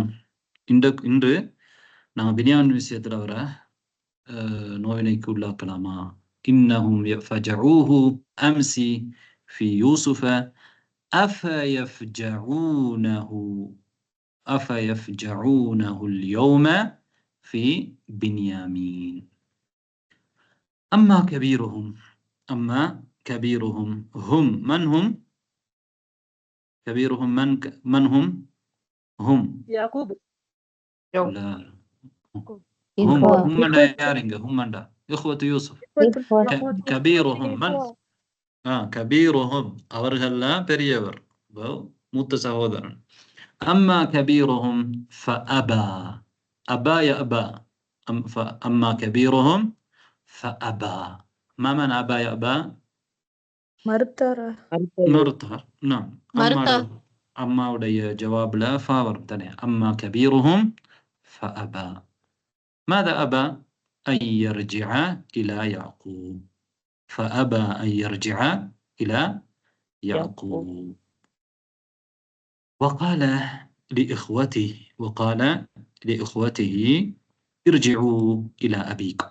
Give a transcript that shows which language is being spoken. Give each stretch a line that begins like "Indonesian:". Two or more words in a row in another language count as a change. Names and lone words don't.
Tamil: இன்று நாங்கள் பினியாமின் விஷயத்துல அவரை நோயினைக்கு உள்ளாக்கலாமா?
Arabic: إنهم فجعوه أمس في يوسف أفيفجعونه أفيفجعونه اليوم في بنيامين. أما كبيرهم هم من هم؟ كبيرهم من هم؟ هم يعقوب. لا هم يارينغ هم إخوة يوسف. كبيرهم من؟ كبيرهم
Tamil: அவர்கள்லாம் பெரியவர், மூத்த சகோதரன்.
Arabic: أما كبيرهم فأبى. أبى يأبى. أما كبيرهم فأبى. ما معنى أبى يأبى؟
Tamil: மறுத்தார்.
Arabic: نعم. أما
Tamil: உடைய ஜவாப்ல ஃபா வரும் தானே.
Arabic: أما كبيرهم فأبى. ماذا أبى؟ أن يرجع إلى يعقوب. فأبى أن يرجع إلى يعقوب. وقال لإخوته ارجعوا إلى أبيكم.